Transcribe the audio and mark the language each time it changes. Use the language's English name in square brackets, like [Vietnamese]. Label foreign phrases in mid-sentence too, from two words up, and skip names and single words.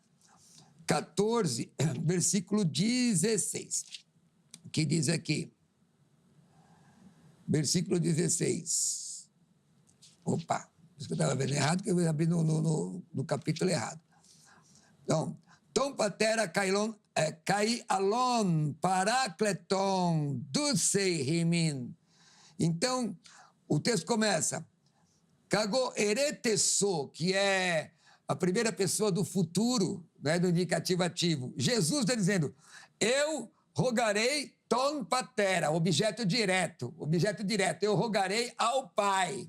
[Portuguese] 14, versículo 16. O que diz aqui? Versículo 16. Opa, isso que eu estava vendo errado, que eu abri no capítulo errado. [Greek] Então, τὸν πατέρα καὶ ἄλλον παράκλητον δώσει ὑμῖν. [Portuguese] Então, o texto começa, [Greek] κἀγὼ ἐρωτήσω, [Portuguese] que é a primeira pessoa do futuro, né, do indicativo ativo. Jesus está dizendo, eu rogarei [Greek] τὸν πατέρα, [Portuguese] objeto direto, eu rogarei ao Pai.